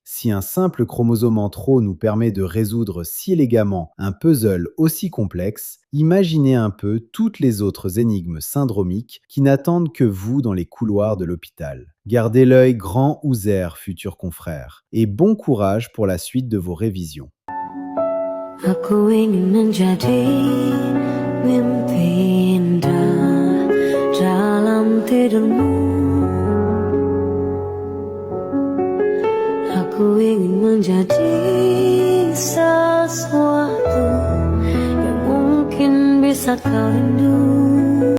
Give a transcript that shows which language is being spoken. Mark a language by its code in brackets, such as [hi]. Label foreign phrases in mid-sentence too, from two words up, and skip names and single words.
[fr] Si un simple chromosome en trop nous permet de résoudre si élégamment un puzzle aussi complexe, imaginez un peu toutes les autres énigmes syndromiques qui n'attendent que vous dans les couloirs de l'hôpital. Gardez l'œil grand ouvert, futurs confrères, et bon courage pour la suite de vos révisions. [id] Aku ingin menjadi mimpi indah dalam tidurmu. Aku ingin menjadi sesuatu yang mungkin bisa kau rindu.